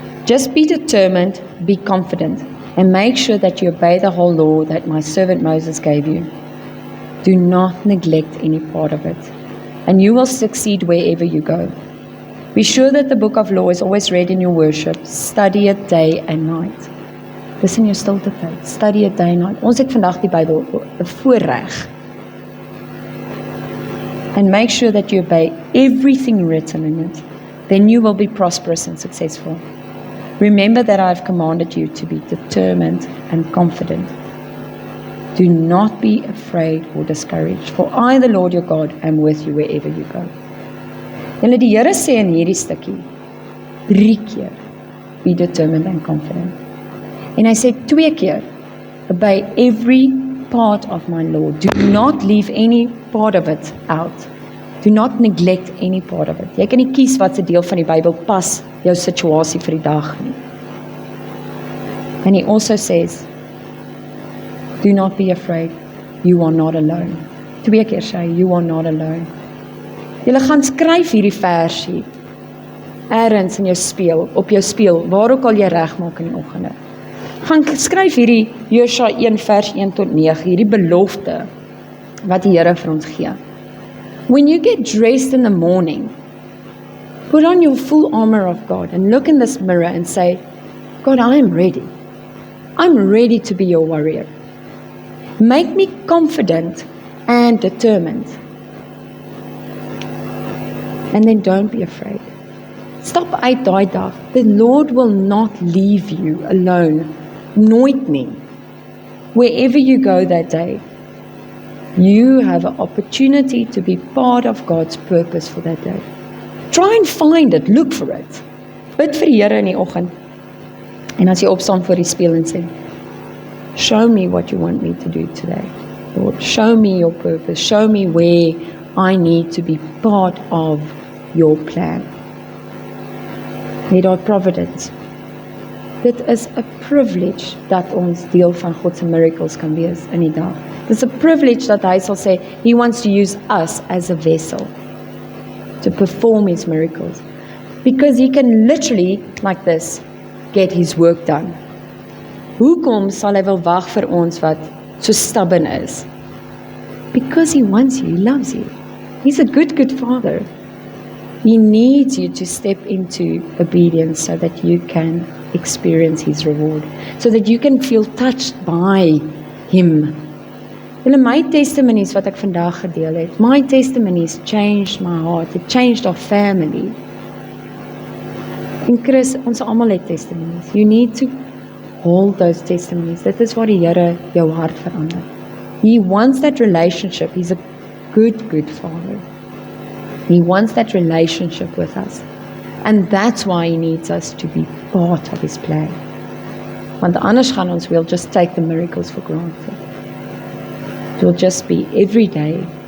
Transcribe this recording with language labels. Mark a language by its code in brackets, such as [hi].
[en] Just be determined, be confident, and make sure that you obey the whole law that my servant Moses gave you. Do not neglect any part of it, and you will succeed wherever you go. Be sure that the book of law is always read in your worship. Study it day and night. [af] Dis in jou stilte tyd. [en] Study it day and night. [af] Ons het vandag die Bybel 'n voorreg. [en] And make sure that you obey everything written in it. Then you will be prosperous and successful. Remember that I have commanded you to be determined and confident. Do not be afraid or discouraged, for I, the Lord your God, am with you wherever you go. [af] Julle die Here sê in hierdie stukkie 3 keer, [en] be determined and confident. [af] En hy sê 2 keer, [en] obey every part of my law. Do not leave any part of it out. Do not neglect any part of it. [af] Jy kan nie kies wat se deel van die Bybel pas jou situasie vir die dag nie. [en] And he also says, do not be afraid. You are not alone. [af] 2 keer sê hy, [en] you are not alone. [af] Jy gaan skryf hierdie versie ergens in jou speel, op jou speel, waar ook al jy regmaak in die oggende. Gaan skryf hierdie Josua 1 vers 1 tot 9, hierdie belofte wat die Here vir ons gee. [en] When you get dressed in the morning, put on your full armor of God and look in this mirror and say, God, I am ready. I'm ready to be your warrior. Make me confident and determined. And then don't be afraid. [af] Stop uit daai dag. [en] The Lord will not leave you alone. [af] Nooit nie. [en] Wherever you go that day, you have an opportunity to be part of God's purpose for that day. Try and find it, look for it. [af] Bid vir die Here in die oggend. En as jy opstaan voor die spieël en sê, [en] show me what you want me to do today. Lord, show me your purpose. Show me where I need to be part of your plan. [af] Net daar providence. Dit is 'n privilege dat ons deel van God se miracles kan wees in die dag. [en] It's a privilege that [af] hy sal sê, [en] he wants to use us as a vessel to perform his miracles. Because he can literally, like this, get his work done. [af] Hoekom sal hy wil wag vir ons wat so stubborn is? [en] Because he wants you, he loves you. He's a good, good father. He needs you to step into obedience so that you can experience his reward, so that you can feel touched by him. [af] Julle, my testimonies wat ek vandag gedeel het, [en] my testimonies changed my heart, it changed our family. [af] En Chris, ons almal het testimonies. [en] You need to hold those testimonies. [af] Dit is waar die Here jou hart verander. [en] He wants that relationship. He's a good, good father. He wants that relationship with us. And that's why he needs us to be part of his plan. [af] Want anders gaan ons, [en] we'll just take the miracles for granted. It will just be every day